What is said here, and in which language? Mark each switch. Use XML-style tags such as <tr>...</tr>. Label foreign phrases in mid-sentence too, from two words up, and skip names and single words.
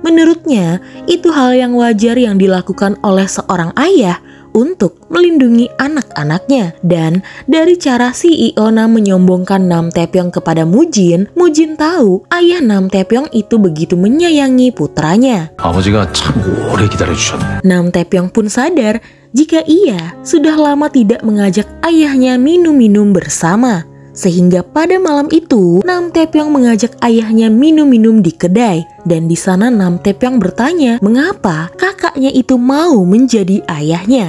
<id>Menurutnya, itu hal yang wajar yang dilakukan oleh seorang ayah untuk melindungi anak-anaknya. Dan dari cara CEO Nam menyombongkan Nam Taepyeong kepada Mujin, Mujin tahu ayah Nam Taepyeong itu begitu menyayangi putranya.</id> <ko>아버지가 참 오래 기다려주셨네.</ko> <id>Nam Taepyeong pun sadar jika ia sudah lama tidak mengajak ayahnya minum-minum bersama. Sehingga pada malam itu, Nam Taepyeong mengajak ayahnya minum-minum di kedai. Dan di sana Nam Taepyeong bertanya mengapa kakaknya itu mau menjadi ayahnya.</id>